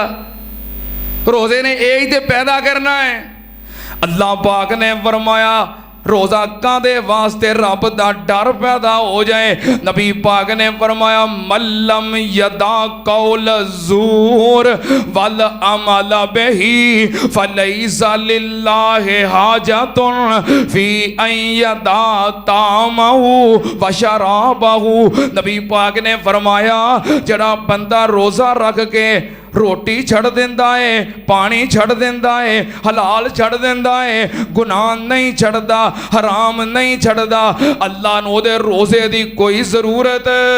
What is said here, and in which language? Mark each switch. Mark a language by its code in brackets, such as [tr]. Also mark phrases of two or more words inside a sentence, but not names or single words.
[pa] ਰੋਜ਼ੇ ਨੇ ਯਹੀ ਤੋ ਪੈਦਾ ਕਰਨਾ ਹੈ। ਅੱਲਾਹ ਪਾਕ ਨੇ ਫ਼ਰਮਾਇਆ ਰੋਜ਼ਾ ਕਾਦੇ ਵਾਸਤੇ ਰੱਬ ਦਾ ਡਰ ਪੈਦਾ ਹੋ ਜਾਏ। ਨਬੀ ਪਾਕ ਨੇ ਫ਼ਰਮਾਇਆ [ar] من لم يدع قول الزور والعمل به فليس لله حاجة في أن يدع طعامه وشرابه. [pa] ਨਬੀ ਪਾਕ ਨੇ ਫ਼ਰਮਾਇਆ ਜਿਹੜਾ ਬੰਦਾ ਰੋਜ਼ਾ ਰੱਖ ਕੇ ਰੋਟੀ ਛੱਡ ਦੇਂਦਾ ਹੈ, ਪਾਣੀ ਛੱਡ ਦੇਂਦਾ ਹੈ, ਹਲਾਲ ਛੱਡ ਦੇਂਦਾ ਹੈ, ਗੁਨਾਹ ਨਹੀਂ ਛੱਡਦਾ, ਹਰਾਮ ਨਹੀਂ ਛੱਡਦਾ, ਅੱਲਾਹ ਨੂੰ ਓਹਦੇ ਰੋਜ਼ੇ ਦੀ ਕੋਈ ਜ਼ਰੂਰਤ।